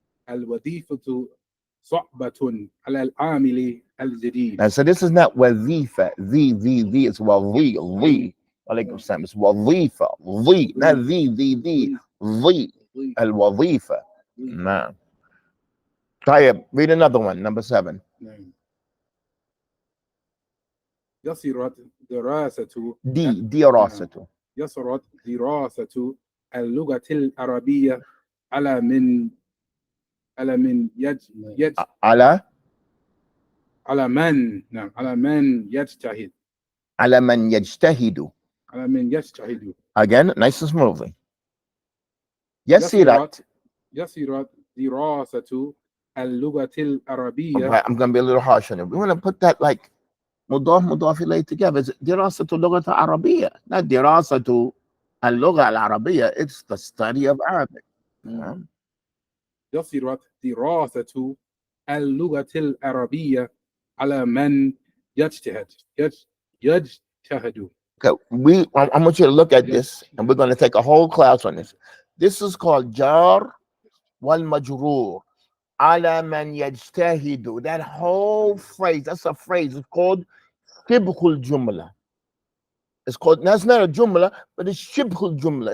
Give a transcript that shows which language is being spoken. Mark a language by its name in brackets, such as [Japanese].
[Arabic] الوظيفة صعبة على العامل الجديد. [English] Now, so this is not wazifa. The. It's wazi. Alaykum salam. It's wazifa. Not the. Al-wazifa. Nah. Tayyib, read another one. Number 7. [Arabic] يصيرت دراسة دراسة يصرت دراسة اللغة العربية على من على من على على من نعم على من يجتهد على من يجتهد. على من يجتهد. [English] Again, nice and smoothly. [Arabic] يسيرت. يصيرت دراسة اللغة العربية. [English] Right, I'm going to be a little harsh on it. We want to put that like مضاف إليه together. It's [Arabic] دراسة اللغة العربية, [English] not دراسة اللغة العربية. It's the study of Arabic. [Arabic] يصيرت دراسة اللغة العربية على من يجتهد. يجتهد. [English] Okay, I want you to look at this, and we're going to take a whole class on this. This is called jar wal majroor. [Arabic] Ala man yajtahidu. [English] That whole phrase, that's a phrase. It's called shibhul jumla. It's called, that's not a jumla, but it's shibhul jumla.